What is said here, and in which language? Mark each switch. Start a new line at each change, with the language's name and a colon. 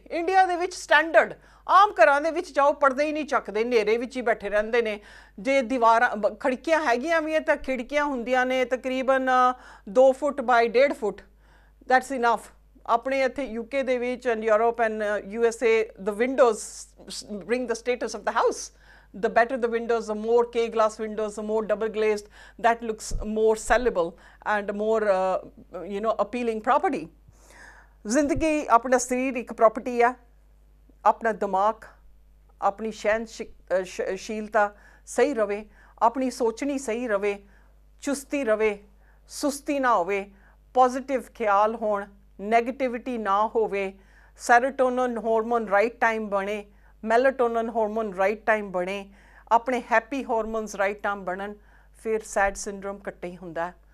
Punjabi: India ਦੇ ਵਿੱਚ standard ਆਮ ਘਰਾਂ ਦੇ ਵਿੱਚ ਜਾਓ ਪਰਦੇ ਹੀ ਨਹੀਂ ਚੱਕਦੇ, ਹਨੇਰੇ ਵਿੱਚ ਹੀ ਬੈਠੇ ਰਹਿੰਦੇ ਨੇ. ਜੇ ਦੀਵਾਰਾਂ ਖਿੜਕੀਆਂ ਹੈਗੀਆਂ ਵੀ ਤਾਂ ਖਿੜਕੀਆਂ ਹੁੰਦੀਆਂ ਨੇ ਤਕਰੀਬਨ 2 ਫੁੱਟ ਬਾਈ 1.5 ਫੁੱਟ.
English: That's enough.
Punjabi: ਆਪਣੇ ਇੱਥੇ UK ਦੇ ਵਿੱਚ and Europe and USA
English: the windows bring the status of the house. The better the windows, the more K-glass windows, the more double glazed, that looks more sellable and more appealing property.
Punjabi: ਜ਼ਿੰਦਗੀ ਆਪਣਾ ਸਰੀਰ ਇੱਕ property ਆ, ਆਪਣਾ ਦਿਮਾਗ ਆਪਣੀ ਸਹਿਨਸ਼ੀਲਤਾ ਸਹੀ ਰਵੇ, ਆਪਣੀ ਸੋਚਣੀ ਸਹੀ ਰਵੇ, ਚੁਸਤੀ ਰਵੇ, ਸੁਸਤੀ ਨਾ ਹੋਵੇ, ਪੋਜ਼ਿਟਿਵ ਖਿਆਲ ਹੋਣ, ਨੈਗੇਟਿਵਿਟੀ ਨਾ ਹੋਵੇ, ਸੈਰੋਟੋਨਿਨ ਹਾਰਮੋਨ ਰਾਈਟ ਟਾਈਮ ਬਣੇ, ਮੈਲਾਟੋਨਿਨ ਹਾਰਮੋਨ ਰਾਈਟ ਟਾਈਮ ਬਣੇ, ਆਪਣੇ ਹੈਪੀ ਹਾਰਮੋਨਸ ਰਾਈਟ ਟਾਈਮ ਬਣਨ, ਫਿਰ ਸੈਡ ਸਿੰਡਰੋਮ ਘੱਟੇ ਹੀ ਹੁੰਦਾ.